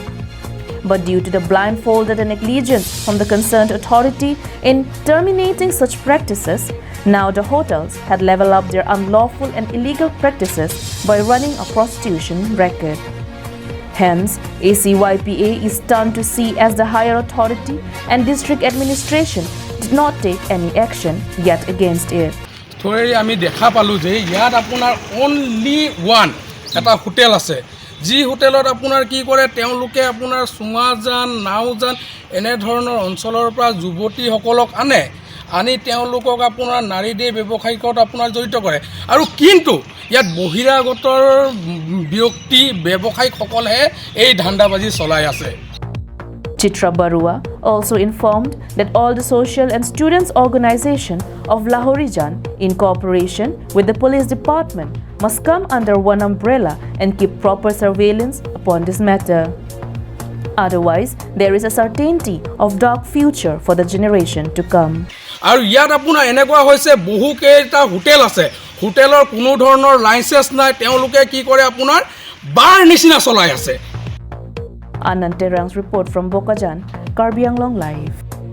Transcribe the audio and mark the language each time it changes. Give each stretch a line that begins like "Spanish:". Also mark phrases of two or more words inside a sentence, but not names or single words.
English: But due to the blindfolded and negligence from the concerned authority in terminating such practices, now the hotels had leveled up their unlawful and illegal practices by running a prostitution racket. Hence, ACYPA is stunned to see as the higher authority and district administration did not take any action yet against it. Today,
Assamese: আমি দেখা পালো যে ইয়াত আপোনাৰ
English: only one
Assamese: এটা হোটেল আছে যি হোটেলত আপোনাৰ কি কৰে তেওঁলোকে আপোনাৰ সুঙাজান নাওজান এনে ধৰণৰ অঞ্চলৰ পৰা যুৱতীসকলক আনি তেওঁলোকক আপোনাৰ নাৰী দিয়ে ব্যৱসায়িকত আপোনাৰ জড়িত কৰে আৰু কিন্তু ইয়াত বহিৰাগতৰ ব্যক্তি ব্যৱসায়িকসকলে এই ধান্দাবাজি চলাই আছে।
English: Chitra Barua also informed that all the social and students organization of Lahorijan in cooperation with the police department must come under one umbrella and keep proper surveillance upon this matter. Otherwise, there is a certainty of dark future for the generation to come.
Assamese: আৰু ইয়াত আপোনাৰ এনেকুৱা হৈছে বহু কেইটা হোটেল আছে হোটেলৰ কোনো ধৰণৰ লাইসেন্স নাই তেওঁলোকে কি কৰে আপোনাৰ বাৰ নিচিনা চলাই আছে।
English: Ananterang's report from Bokajan, Karbi Anglong Live.